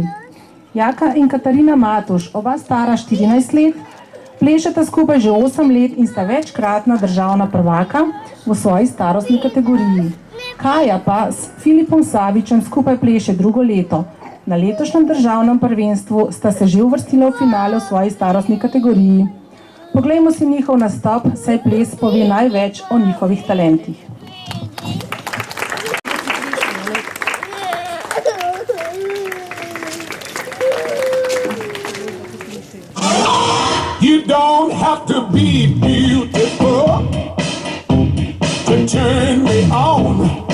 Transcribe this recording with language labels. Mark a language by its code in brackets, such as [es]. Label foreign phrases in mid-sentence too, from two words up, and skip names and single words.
[sl] Jaka in Katarina Matuš, oba stara 14 let, plešata skupaj že 8 let in sta večkratna državna prvaka v svoji starostni kategoriji. Kaja pa s Filipom Savičem skupaj pleše drugo leto. Na letošnjem državnem prvenstvu sta se že uvrstila v finale v svoji starostni kategoriji. Poglejmo si njihov nastop, saj ples pove največ o njihovih talentih. [en] You don't have to be beautiful to turn me on.